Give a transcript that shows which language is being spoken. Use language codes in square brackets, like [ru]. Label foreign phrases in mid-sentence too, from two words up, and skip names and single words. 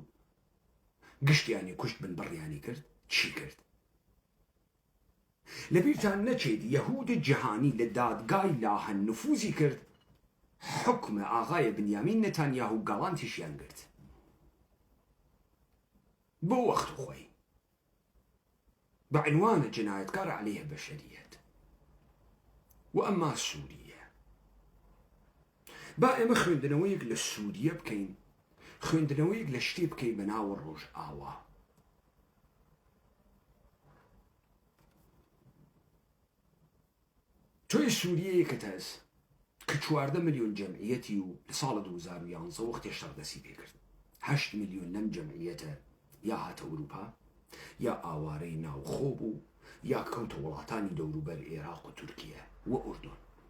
[ckb] گشتیانی کوشت بن بڕیانی کرد؟ چی کرد؟ لەبیرتان نەچێت یەهود جیهانی لە دادگای لاهەن نفوزی کرد حكم ئاغایە بنیامین نەتانیاهو گاڵانتیشیان گرت بۆ وەخت خۆی [fa] بعنوان جنايتكار عليه بشرية. [ar] وأما سوريا [ckb] با ئێمە خوێندنەوەیەک لە سووریە بکەین، خوێندنەوەیەک لە شتێ بکەین بەناوە ڕۆژئاوا. تۆی سووریەیەکت هەست کە 14 ملیۆن جەمعیەتی و لە ساڵە 2011 وەختی شەڕدەسی پێکرد 8 ملیۆن لەم جەمعیەتە یا هاتە ئەوروپا یا ئاوارەی ناوخۆ بوو یا کەوتە وڵاتانی دەوروبەر عێراق و تورکیە و ئوردون.